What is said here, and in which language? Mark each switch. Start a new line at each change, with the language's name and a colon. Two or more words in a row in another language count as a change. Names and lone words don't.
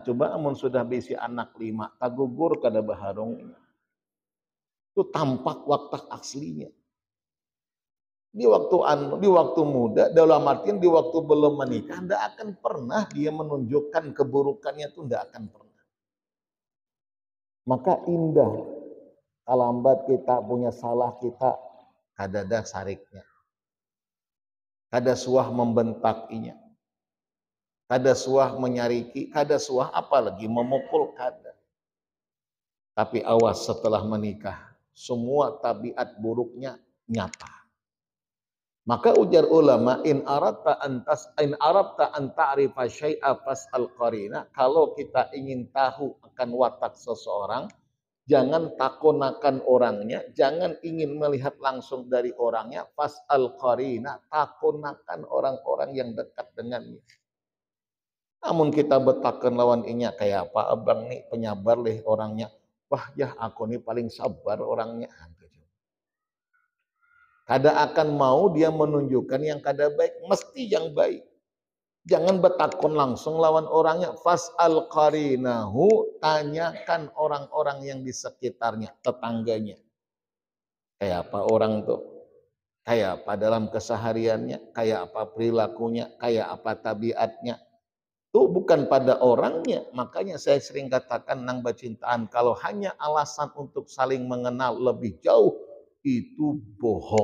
Banjar: Coba amun sudah besi anak 5, tak gugur kada baharong.
Indonesian: Itu tampak waktu aslinya. Di waktu muda, dalam artian di waktu belum menikah, tidak akan pernah dia menunjukkan keburukannya, itu tidak akan pernah. Maka indah.
Banjar: Kalambat kita punya salah, kita kadada sariknya. Kada suah membentakinya. Kada suah menyariki, kada suah apalagi memukul, kada.
Indonesian: Tapi awas setelah menikah, semua tabiat buruknya nyata. Maka ujar ulama,
Arabic: إن أردت أن تعرف شيئا فاسأل قرينا.
Indonesian: Kalau kita ingin tahu akan watak seseorang, jangan takonakan orangnya, jangan ingin melihat langsung dari orangnya,
Arabic: فاسأل قرينا,
Indonesian: takonakan orang-orang yang dekat dengannya.
Banjar: Namun kita betakan lawan inya kayak apa abang nih penyabar leh orangnya. Wah ya aku nih paling sabar orangnya. Kada akan mau dia menunjukkan yang kada baik, mesti yang baik. Jangan betakon langsung lawan orangnya.
Arabic: فاسأل قرينه,
Indonesian: tanyakan orang-orang yang di sekitarnya, tetangganya.
Banjar: Kayak apa orang tuh? Kayak apa dalam kesehariannya? Kayak apa perilakunya? Kayak apa tabiatnya?
Indonesian: Itu bukan pada orangnya. Makanya saya sering katakan nang bacintaan, kalau hanya alasan untuk saling mengenal lebih jauh, itu bohong.